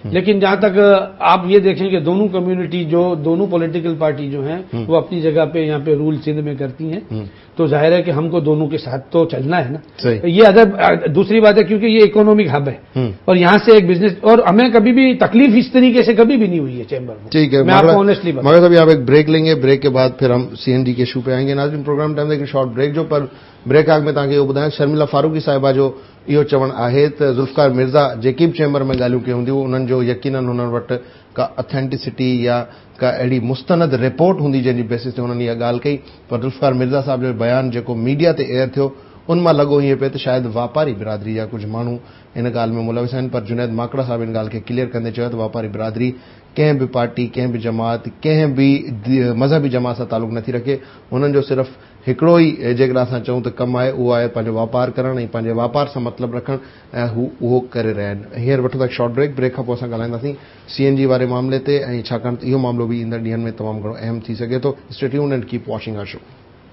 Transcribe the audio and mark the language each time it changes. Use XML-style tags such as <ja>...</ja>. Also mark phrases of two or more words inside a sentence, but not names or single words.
<ur>لیکن جہاں تک آپ یہ دیکھیں کہ دونوں کمیونٹی دونوں</ur> <en>political party</en> <ur>جو ہیں وہ اپنی جگہ پہ یہاں پہ رول سندھ میں کرتی ہیں، تو ظاہر ہے کہ ہم کو دونوں کے ساتھ تو چلنا ہے نا. یہ ادر دوسری بات ہے، کیونکہ یہ</ur> <en>economic hub</en> <ur>ہے اور یہاں سے ایک بزنس، اور ہمیں کبھی بھی تکلیف اس طریقے سے کبھی بھی نہیں ہوئی ہے چیمبر میں. ٹھیک ہے, میں آپ کو آنسٹلی بتاؤں. مگر ابھی آپ ایک بریک لیں گے، بریک کے بعد پھر ہم سی این جی کے ایشو پہ آئیں گے.</ur> <sd>नाज़रीन, प्रोग्राम टाइम एक</sd> <en>short break</en> <sd>जो पर ब्रेक आग में तव्हांखे इहो ॿुधायां, शर्मिला फारूकी साहिबा जो इहो चवणु आहे त ज़ुल्फिकार मिर्ज़ा जेकी बि चैम्बर में ॻाल्हियूं कयूं हूंदियूं उन्हनि जो यकीनन हुननि वटि का ऑथेंटिसिटी या का अहिड़ी मुस्तनद रिपोर्ट हूंदी जंहिंजी बेसिस ते हुननि इहा ॻाल्हि कई। पर ज़ुल्फिकार मिर्ज़ा साहिब जो बयानु जेको मीडिया ते एयर थियो उन मां लॻो ईअं पियो त शायदि वापारी बिरादरी जा कुझु माण्हू इन ॻाल्हि में मुलविस आहिनि। पर जुनैद माकड़ा साहिब इन ॻाल्हि खे क्लियर कंदे चयो त वापारी बिरादरी कंहिं बि पार्टी, कंहिं बि जमात, कंहिं बि मज़हबी जमात सां तालुक़ नथी रखे। हुननि जो सिर्फ़ हिकिड़ो ई जेकॾहिं असां चऊं त कमु आहे, उहो आहे पंहिंजो वापारु करणु ऐं पंहिंजे वापार सां मतिलबु रखणु, ऐं हू उहो करे रहिया आहिनि। हींअर वठो था</sd> <en>short break.</en> <sd>ब्रेक खां पोइ असां ॻाल्हाईंदासीं सीएनजी वारे मामले ते, ऐं छाकाणि त इहो मामलो बि ईंदड़ ॾींहनि में तमामु घणो अहम थी सघे थो।</sd> <en>stay tuned and keep watching our show.</en>